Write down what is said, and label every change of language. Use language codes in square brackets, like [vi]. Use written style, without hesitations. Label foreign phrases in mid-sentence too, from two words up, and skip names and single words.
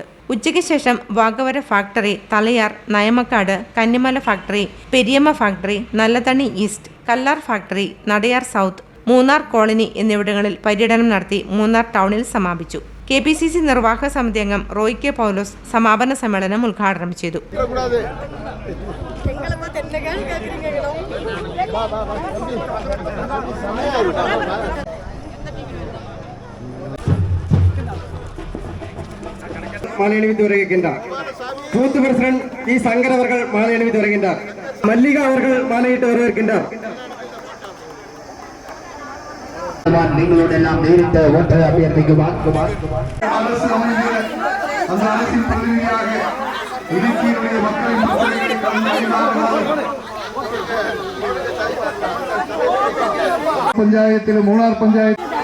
[ml] ഉച്ചയ്ക്ക് ശേഷം വാഗവര ഫാക്ടറി, തലയാർ, നയമക്കാട്, കന്നിമല ഫാക്ടറി, പെരിയമ്മ ഫാക്ടറി, നല്ലതണ്ണി ഈസ്റ്റ്, കല്ലാർ ഫാക്ടറി, നടയാർ സൗത്ത്, മൂന്നാർ കോളനി എന്നിവിടങ്ങളിൽ പര്യടനം നടത്തി മൂന്നാർ ടൗണിൽ സമാപിച്ചു. KPCC നിർവാഹക സമിതി അംഗം റോയ് K പൗലോസ് സമാപന സമ്മേളനം ഉദ്ഘാടനം ചെയ്തു. [ta] மாலை அணிவித்து வருகின்றார். [en] booth president [ta] E. சங்கர் அவர்கள் மாலை அணிவித்து வருகின்றார். மல்லிகா அவர்கள் மாலையிட்டு வருகின்றார். [ml] നിങ്ങളോടെല്ലാം നേരിട്ട് വോട്ട് അഭ്യർത്ഥിക്കുവാൻ പഞ്ചായത്തിൽ മൂന്നാർ പഞ്ചായത്ത്